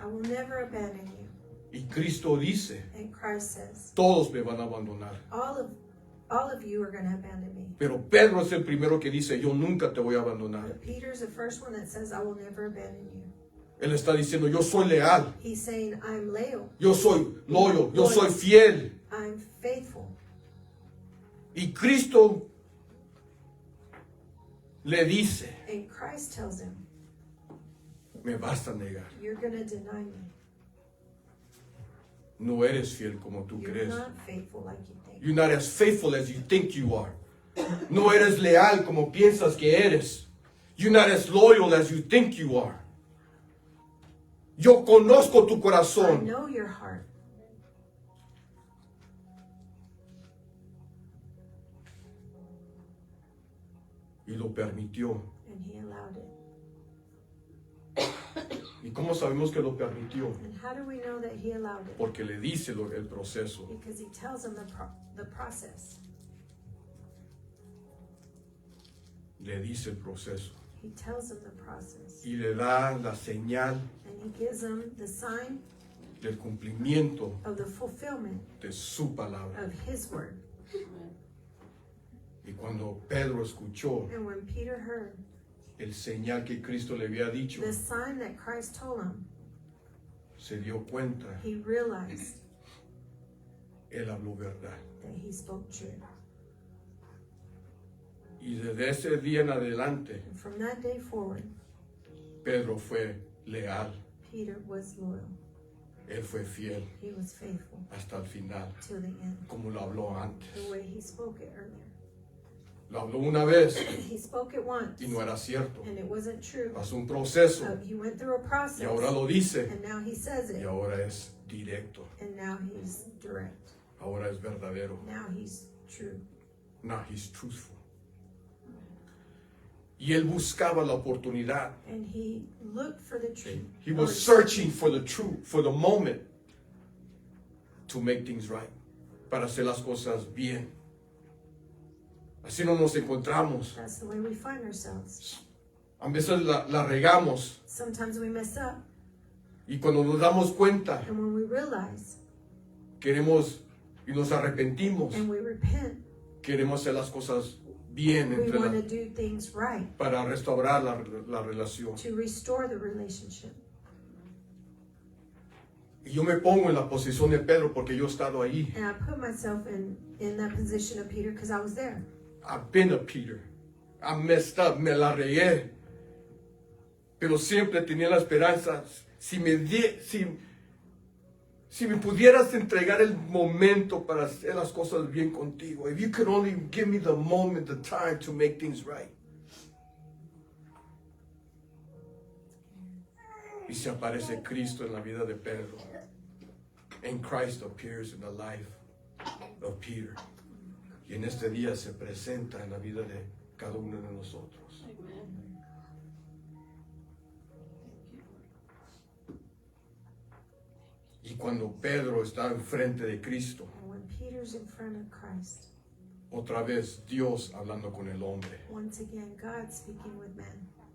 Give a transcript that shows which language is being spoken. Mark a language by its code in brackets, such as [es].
[en] I will never abandon you. [es] Y Cristo dice, [en] And Christ says, [es] todos me van a abandonar. [en] all of you are going to abandon me. [es] Pero Pedro es el primero que dice, yo nunca te voy a abandonar. [en] But Peter's the first one that says, I will never abandon you. [es] Él está diciendo, yo soy leal, [en] He's saying, I'm loyal. [es] yo soy loyal, yo soy fiel. [en] I'm faithful. [es] Y Cristo le dice, [en] And Christ tells him, [es] me vas a negar. [en] you're going to deny me. [es] No eres fiel como tú [en] You're [es] crees. [en] not faithful like you think. You're not as faithful as you think you are. [es] No eres leal como piensas que eres. [en] You're not as loyal as you think you are. [es] Yo conozco tu [en] I [es] corazón. [en] know your heart. [es] Y lo permitió. [en] And he allowed it. [es] ¿Y cómo sabemos que lo permitió? [en] And how do we know that he allowed it? [es] Porque le dice el proceso. [en] Because he tells him the process. [es] Le dice el proceso. [en] He tells him the process. [es] Y le da la señal [en] And he gives him the sign [es] del cumplimiento [en] of the fulfillment [es] de su palabra. [en] of his word. [es] Y cuando Pedro escuchó [en] And when Peter heard [es] el señal que Cristo le había dicho, [en] the sign that Christ told him, [es] se dio cuenta, [en] he realized [es] él habló verdad. [en] that he spoke true. [es] Y desde ese día en adelante, [en] And from that day forward, [es] Pedro fue leal, [en] Peter was loyal. [es] él fue fiel [en] He was faithful [es] hasta el final, [en] till the end, [es] como lo habló antes. [en] the way he spoke it earlier. [es] Lo habló una vez [en] He spoke it once, [es] y no era cierto. [en] and it wasn't true. [es] Pasó un proceso [en] He went through a process, [es] y ahora lo dice [en] and now he says [es] y [en] it, [es] ahora es directo. [en] and now he's direct. [es] Ahora es verdadero. [en] Now he's true. Now he's truthful. [es] Y él buscaba la oportunidad. [en] And he looked for the truth. He was searching for the truth, for the moment to make things right, [es] para hacer las cosas bien. Así no nos encontramos. [en] That's the way we find ourselves. [es] A veces la regamos [en] Sometimes we mess up, [es] y cuando nos damos cuenta [en] and when we realize [es] queremos y nos arrepentimos, [en] and we repent, [es] queremos hacer las cosas bien [en] we [es] entre [en] want to [es] la- [en] do things right [es] para restaurar la relación. [en] to restore the relationship. [es] Y yo me pongo en la posición de Pedro porque yo he estado ahí. [en] And I put myself in that position of Peter because I was there. I've been a Peter. I messed up, [es] me la regué. Pero siempre tenía la esperanza. Si me pudieras entregar el momento para hacer las cosas bien contigo. [en] If you could only give me the moment, the time to make things right. [es] Y se aparece Cristo en la vida de Pedro. [en] And Christ appears in the life of Peter. [es] Y en este día se presenta en la vida de cada uno de nosotros. Y cuando Pedro está enfrente de Cristo, [en] And when Peter's in front of Christ, [es] otra vez Dios hablando con el hombre [en] once again, God speaking with man,